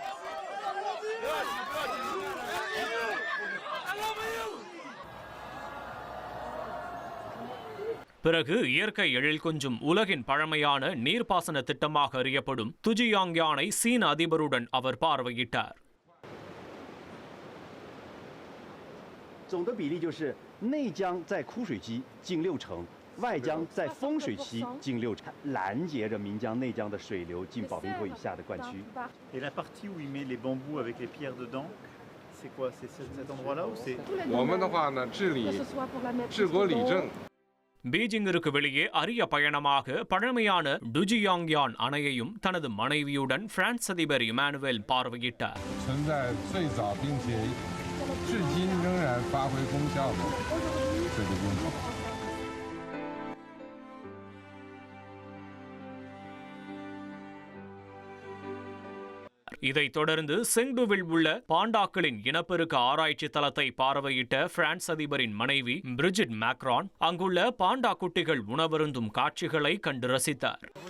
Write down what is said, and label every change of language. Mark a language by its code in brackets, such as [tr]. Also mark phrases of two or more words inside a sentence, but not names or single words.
[ta] பிறகு இயற்கை எழில் கொஞ்சும் உலகின் பழமையான நீர்ப்பாசன திட்டமாக அறியப்படும் துஜியாங்யானை சீன அதிபருடன் அவர் பார்வையிட்டார். [zh] 总的比例就是内江在枯水期近6成，外江在丰水期近6成，拦截着岷江内江的水流进宝瓶口以下的灌区。 [fr] Et la partie où il met les bambous avec les pierres dedans, c'est quoi? C'est cet endroit-là ou c'est? [zh] 我们的话呢，治国理政。 [ta] பீஜிங்கிற்கு வெளியே அரிய பயணமாக பழமையான டுஜியாங்யான் அணையையும் தனது மனைவியுடன் பிரான்ஸ் அதிபர் இமானுவேல் பார்வையிட்டார். இதைத் தொடர்ந்து செங்டுவில் உள்ள பாண்டாக்களின் இனப்பெருக்க ஆராய்ச்சி தளத்தை பார்வையிட்ட பிரான்ஸ் அதிபரின் மனைவி பிரிஜிட் மேக்ரான் அங்குள்ள பாண்டா குட்டிகள் உணவருந்தும் காட்சிகளை கண்டு ரசித்தார்.